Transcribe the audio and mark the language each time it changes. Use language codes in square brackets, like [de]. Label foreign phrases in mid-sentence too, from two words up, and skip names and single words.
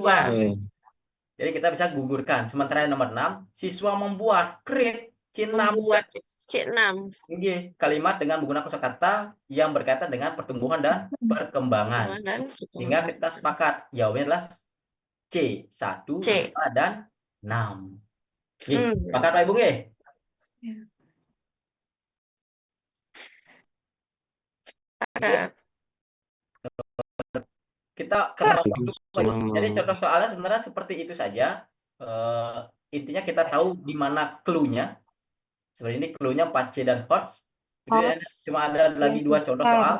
[id] Jadi kita bisa gugurkan. Sementara nomor 6, siswa membuat, create, C6. Membuat C6. Nggih, kalimat dengan menggunakan kosakata yang berkaitan dengan pertumbuhan dan perkembangan. Sehingga kita sepakat, jawabannya adalah C1, 5, dan 6. Nggih, sepakat Pak Ibu nggih? Kita jadi contoh soalnya sebenarnya seperti itu saja. Intinya kita tahu di mana clue-nya. Seperti ini clue-nya 4C dan HOTS. Cuma ada lagi 2 contoh soal.